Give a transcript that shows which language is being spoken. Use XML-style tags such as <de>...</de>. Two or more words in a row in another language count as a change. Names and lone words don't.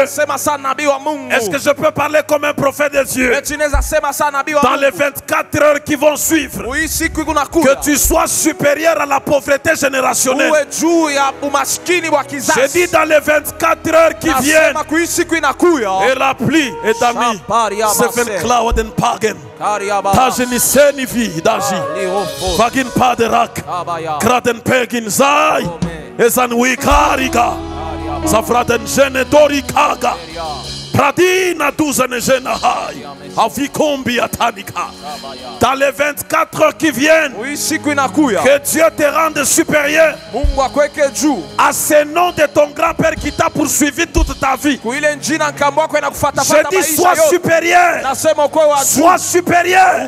<fr>Est-ce que je peux parler comme un prophète de Dieu? Dans les 24 heures qui vont suivre, que tu sois supérieur à la pauvreté générationnelle. J'ai dit dans les 24 heures qui viennent, et la pluie est amis. Seven cloud and pagan. Tajeniseni vi daji. Vagin paderak. Kraden pegin zai. Ezan wikariga. Zafraden jene dorikaga. Pradina douzaine jene hai. Avikombi atanika. Dans les 24 heures qui viennent, que Dieu te rende supérieur à ce nom de ton grand-père qui t'a poursuivi toute ta vie. Je dis sois supérieur. Sois supérieur.</fr>